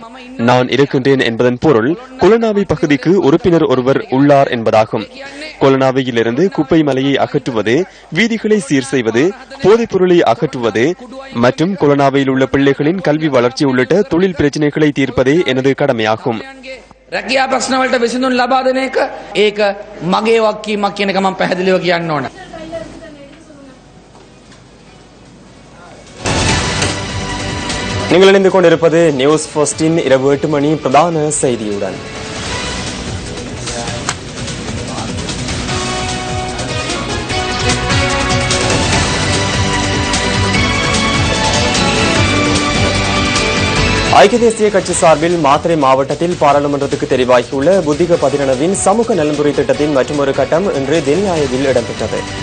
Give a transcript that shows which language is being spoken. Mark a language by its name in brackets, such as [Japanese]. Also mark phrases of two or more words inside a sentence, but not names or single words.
[Tamil] நான் இருக்கின்றேன் என்பதன் பொருள் கொலனாவை பகுதிக்கு உறுப்பினர் ஒருவர் உள்ளார் என்பதாகும். கொலனாவையிலிருந்து குப்பை மலையை அகற்றுவது, வீதிகளை சீர் செய்வது, போதைப் பொருளை அகற்றுவது மற்றும் கொலனாவையில் உள்ள பிள்ளைகளின் கல்வி வளர்ச்சி உள்ளிட்ட தொழில் பிரச்சினைகளை தீர்ப்பதே எனது கடமையாகும். [Sinhala] රැකියා ප්‍රශ්න වලට විසඳුම් ලබා දෙන එක ඒක මගේ වගකීමක් කියන එක මම පැහැදිලිව කියන්න ඕන. [Tamil] நீங்கள் இணைந்து கொண்டிருப்பது நியூஸ் ஃபர்ஸ்டின் இரவு 8 மணி பிரதான செய்தியுடன். ஐக்கிய தேசிய கட்சி சார்பில் மாத்தறை மாவட்டத்தில் பாராளுமன்றத்துக்கு தெரிவாகியுள்ள புத்திக பதினனவின் சமூக நலன்புரி திட்டத்தின் மற்றொரு கட்டம் இன்று தென்யாயவில் இடம்பெற்றது.